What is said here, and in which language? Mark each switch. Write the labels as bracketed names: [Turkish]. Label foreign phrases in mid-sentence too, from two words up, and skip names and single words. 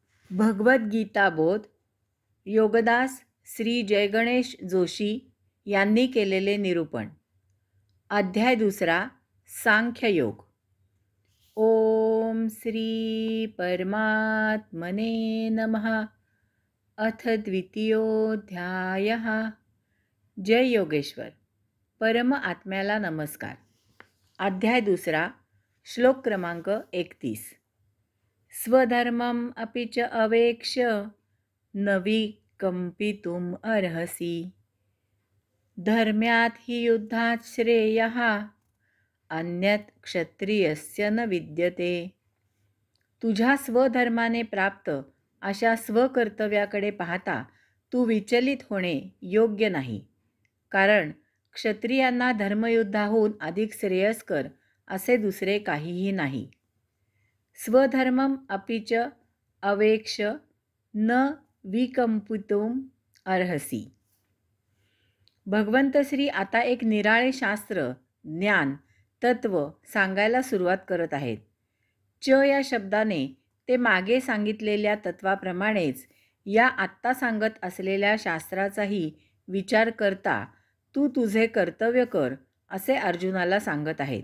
[Marathi] भगवद्गीता बोध योगदास श्री जयगणेश जोशी यांनी केलेले निरूपण. अध्याय दुसरा, सांख्ययोग. [Sanskrit] ओम श्री परमात्मने नमः. अथ द्वितीयोऽध्यायः. [Marathi] जय योगेश्वर. परम आत्म्याला नमस्कार. अध्याय दुसरा, श्लोक क्रमांक 31. [Sanskrit] स्वधर्मम अपि च अवेक्ष्य न विकम्पितुम् अर्हसि. धर्म्यात् हि युद्धात् श्रेयः अन्यत् क्षत्रियस्य न विद्यते. [Marathi] तुझ्या स्वधर्माने प्राप्त अशा स्वकर्तव्याकडे पाहता तू विचलित होणे योग्य नाही, कारण क्षत्रियांना धर्मयुद्धाहून अधिक श्रेयस्कर असे दुसरे काहीही नाही. [Sanskrit] स्वधर्मम अपि च अवेक्ष्य न विकम्पितुम् अर्हसि. [Marathi] भगवंत श्री आता एक निराळे शास्त्र, ज्ञान, तत्व सांगायला सुरुवात करत आहेत. च या शब्दाने ते मागे सांगितलेल्या तत्वाप्रमाणेच या आत्ता सांगत असलेल्या शास्त्राचाही विचार करता तू तुझे कर्तव्य कर असे अर्जुनाला सांगत आहेत.